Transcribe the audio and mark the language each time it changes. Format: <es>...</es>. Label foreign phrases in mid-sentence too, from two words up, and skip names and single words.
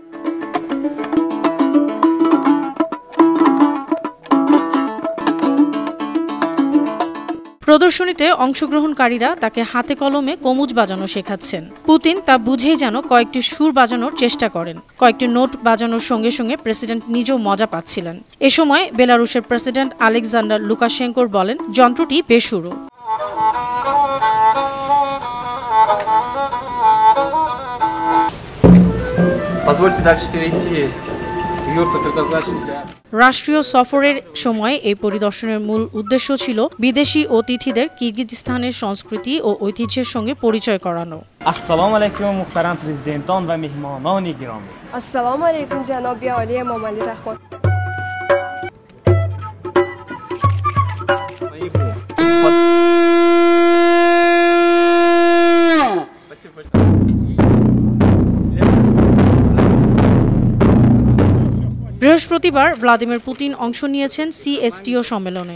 <bn>প্রদর্শনীতে অংশগ্রহণকারীরা তাকে হাতে কলমে কোমুজ বাজানো শেখাচ্ছেন। পুতিন তা বুঝেই যেন কয়েকটি সুর বাজানোর চেষ্টা করেন। কয়েকটি নোট বাজানোর সঙ্গে সঙ্গে প্রেসিডেন্ট নিজেও মজা পাচ্ছিলেন। এ সময় বেলারুশের প্রেসিডেন্ট আলেকজান্ডার লুকাশেঙ্কো বলেন, যন্ত্রটি বেসুরো।</bn> <ru>Позвольте дальше перейти. Юрт предназначен для...</ru> <bn>রাষ্ট্রীয় সফরের সময় এই পরিদর্শনের মূল উদ্দেশ্য ছিল বিদেশি অতিথিদের কিরগিজস্তানের সংস্কৃতি ও ঐতিহ্যের সঙ্গে পরিচয় করানো।</bn> <tg>Assalomu alaykum muhtaram prezidentton va mehmononi giromi। Assalomu alaykum janobi Oliya Emomali Rahmon।</tg> <bn>বৃহস্পতিবার ভ্লাদিমির পুতিন অংশ নিয়েছেন সিএসটিও সম্মেলনে।</bn>